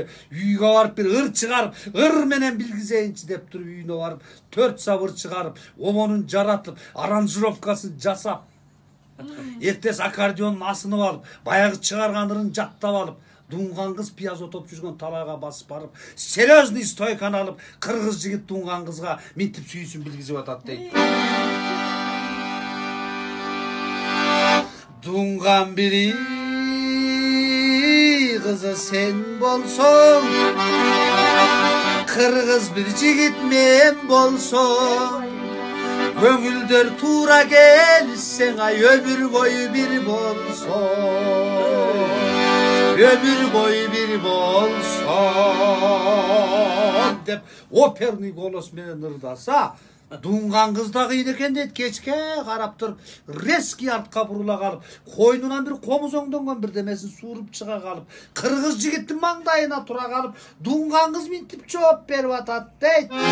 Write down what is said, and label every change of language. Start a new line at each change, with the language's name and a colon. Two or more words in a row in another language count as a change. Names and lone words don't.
Kyrgyz: Үйгө барып бир ыр чыгарып, ыр менен билгизейинчи" деп туруп үйүнө барып, 4 сабыр чыгарып, омонун жаратып, аранжировкасын жасап, эртес аккордеондун асынып алып, баягы чыгарган ырын жаттап алып, дунган кыз пияз отоп жүргөн талайга басып барып, серьезный стойканы алып, кыргыз жигит дунган кызга минтип сүйүүсүн билгизип атат дейт. Дунган бири кызы сен болсоң, кыргыз бир жигит мен болсоң, көңүлдөр туура келсең ай өмүр бою бир болсоң, өмүр бою бир болсоң деп operный голос менен ырдаса, дунган кыз да кыйын экен дейт. Кечке карап туруп, резкий артка бурула калып, койнунан бир комузоңдонгон бирдемесин сууруп чыга калып, кыргыз жигиттин маңдайына тура калып, дунган кыз минтип жооп берип атат дейт.